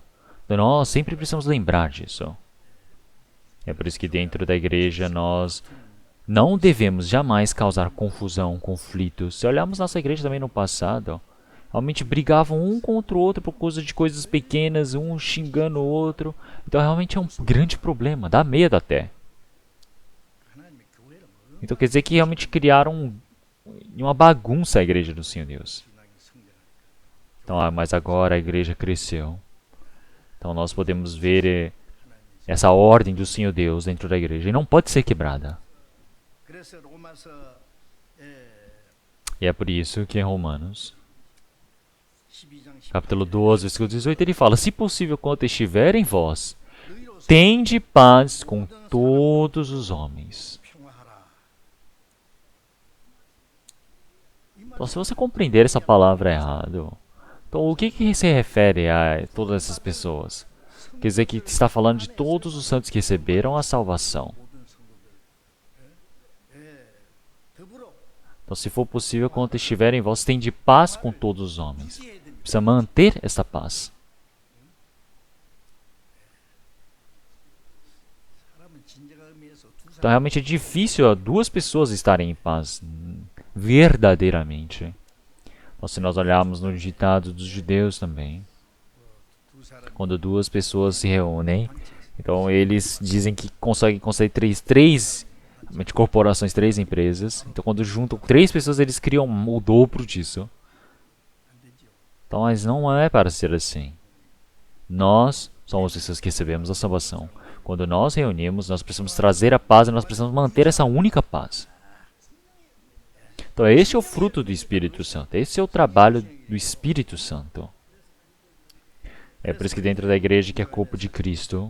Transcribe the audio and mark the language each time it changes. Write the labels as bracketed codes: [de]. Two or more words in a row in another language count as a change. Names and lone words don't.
[pt] Então nós sempre precisamos lembrar disso. É por isso que dentro da igreja nós não devemos jamais causar confusão, conflitos. Se olharmos nossa igreja também no passado, realmente brigavam um contra o outro por causa de coisas pequenas, um xingando o outro. Então realmente é um grande problema, dá medo até. [ko] 하나님의 교회를 뭐 [pt] Então quer dizer que realmente criaram uma bagunça a igreja do Senhor Deus. [ko] 신앙이 성장하니까 [pt] Então, mas agora a igreja cresceu. Então nós podemos ver essa ordem do Senhor Deus dentro da igreja e não pode ser quebrada. [ko] 그래서 로마서 [pt] E é por isso que em Romanos, [ko] 12장 10절 [pt] capítulo 12, versículo 18, ele fala: se possível, quanto estiver em vós, [ko] 너희로 [pt] tende paz com todos os homens. [ko] 평화하라. [pt] Então, se você compreender essa palavra errado, então o que se refere a todas essas pessoas? Quer dizer que está falando de todos os santos que receberam a salvação. [ko] 모든 성도들 더불어 [pt] Então, se for possível, quanto estiver em vós, tende paz com todos os homens. [ko] 유지해야 됩니다. [pt] Precisa manter essa paz. [ko] 사람은 진정한 의미에서 두 [pt] Então, [ko] 사람 [pt] realmente é difícil duas pessoas estarem em paz, verdadeiramente. Então, se nós olharmos no ditado dos judeus também, [ko] 두 사람 [pt] quando duas pessoas se reúnem, então eles dizem que conseguem três realmente, corporações, três empresas. Então, quando juntam três pessoas, eles criam o dobro disso. [ko] 안 되죠. [pt] Então, mas não é para ser assim. Nós somos pessoas que recebemos a salvação. Quando nós reunimos, nós precisamos trazer a paz e nós precisamos manter essa única paz. Então, este é o fruto do Espírito Santo. Esse é o trabalho do Espírito Santo. É por isso que dentro da igreja, que é corpo de Cristo,